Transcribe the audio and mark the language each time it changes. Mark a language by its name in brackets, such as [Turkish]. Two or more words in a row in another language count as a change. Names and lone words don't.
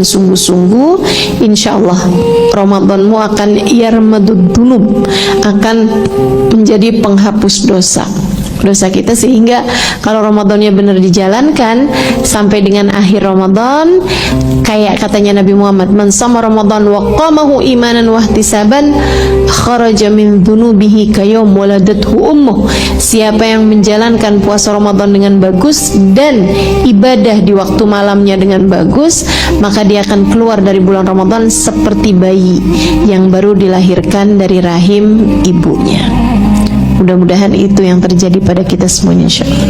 [Indonesian] sungguh-sungguh, [Arabic] إن شاء الله [Indonesian] Ramadanmu akan [Arabic] يرمض الذنوب, [Indonesian] akan menjadi penghapus dosa kita, sehingga kalau Ramadannya benar dijalankan sampai dengan akhir Ramadan, kayak katanya Nabi Muhammad, [Arabic] من صام رمضان وقامه إيمانا واحتسابا خرج من ذنوبه كيوم ولدته أمه. [Indonesian] Siapa yang menjalankan puasa Ramadan dengan bagus dan ibadah di waktu malamnya dengan bagus, maka dia akan keluar dari bulan Ramadan seperti bayi yang baru dilahirkan dari rahim ibunya. Mudah-mudahan itu yang terjadi pada kita semuanya, insyaallah.